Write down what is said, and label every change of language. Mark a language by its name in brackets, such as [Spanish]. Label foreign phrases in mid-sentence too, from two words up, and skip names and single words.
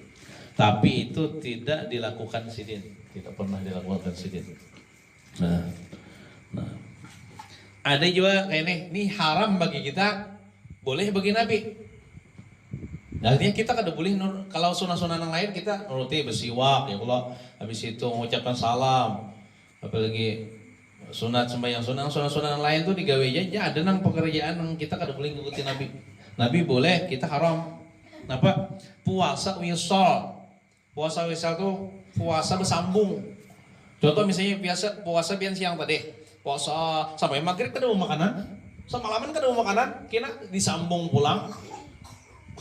[Banjar] Tapi itu tidak dilakukan sidin, tidak pernah dilakukan sidin. [Indonesian] Nah, ada juga kayak ini haram bagi kita, boleh bagi Nabi. [Banjar] Artinya kita kada boleh kalau sunah-sunah yang lain kita nuruti bersiwak [Arabic] يا الله, [Banjar] habis itu mengucapkan salam, apalagi sunat sembahyang sunah-sunah yang lain tuh digawe aja. Ada nang pekerjaan yang kita kada boleh ngikuti Nabi. [Indonesian] Nabi boleh, kita haram. Kenapa? Puasa wisal tuh puasa bersambung. [Banjar] Contoh misalnya puasa siang tadi, puasa sampai maghrib kada mau makanan, semalaman kada mau makanan, kena disambung pulang.